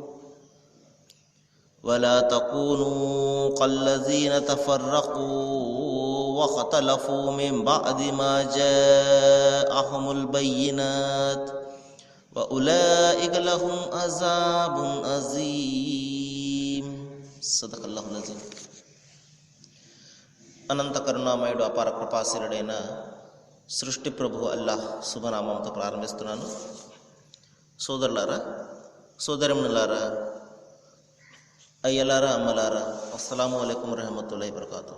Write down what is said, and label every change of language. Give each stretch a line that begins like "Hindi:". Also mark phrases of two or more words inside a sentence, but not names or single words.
Arabic: ولا تكونوا كالذين تفرقوا واختلفوا من بعد ما جاءهم البينات وأولئك لهم عذاب عظيم. صدق الله العظيم.
Telugu: అనంత కరుణామయుడు అపార కృపాశీలుడైన సృష్టి ప్రభు అల్లాహ్ శుభనామంతో ప్రారంభిస్తున్నాను. సోదరులారా, సోదరిమణులారా, అయ్యలారా, అమ్మలారా,
Arabic: السلام عليكم ورحمة الله وبركاته.